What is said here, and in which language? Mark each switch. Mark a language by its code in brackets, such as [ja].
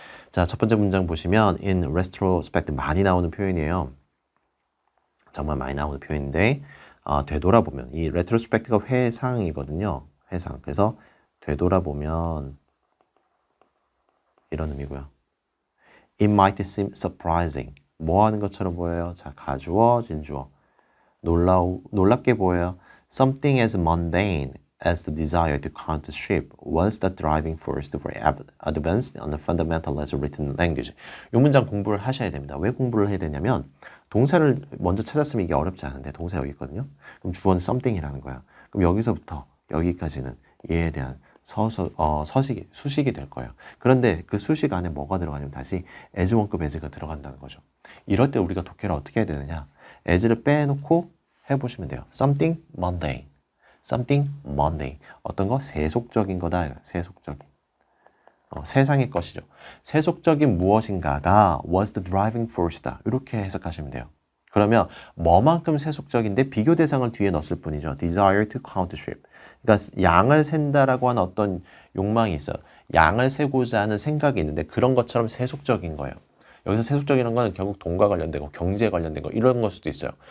[ko] 자, 첫 번째 문장 보시면 in retrospect 많이 나오는 표현이에요. 정말 많이 나오는 표현인데 되돌아보면 이 retrospect가 회상이거든요. 회상. 그래서 되돌아보면 이런 의미고요. [en] It might seem surprising. [ko] 뭐 하는 것처럼 보여요? 자, 가주어, 진주어. 놀랍게 보여요. [en] Something as mundane as the desire to count the sheep was the driving force for advance on the fundamental as written language. [ko] 이 문장 공부를 하셔야 됩니다. 왜 공부를 해야 되냐면 동사를 먼저 찾았으면 이게 어렵지 않은데 동사 여기 있거든요. 그럼 주어는 something이라는 거야. 그럼 여기서부터 여기까지는 얘에 대한 수식이 될 거예요. 그런데 그 수식 안에 뭐가 들어가냐면 다시 as 원급 as가 들어간다는 거죠. 이럴 때 우리가 독해를 어떻게 해야 되느냐? as를 빼놓고 해보시면 돼요. [en] something mundane. something mundane. 어떤 거? [ko] 세속적인 거다. 세속적인. 세상의 것이죠. 세속적인 무엇인가가 [en] was the driving force [ko] 다. 이렇게 해석하시면 돼요. 그러면 뭐만큼 세속적인데 비교 대상을 뒤에 넣었을 뿐이죠. [en] desire to count sheep. [ko] 그러니까 양을 샌다라고 하는 어떤 욕망이 있어요. 양을 세고자 하는 생각이 있는데 그런 것처럼 세속적인 거예요. 여기서 세속적인 건 결국 돈과 관련된 거, 경제에 관련된 거 이런 걸 수도 있어요.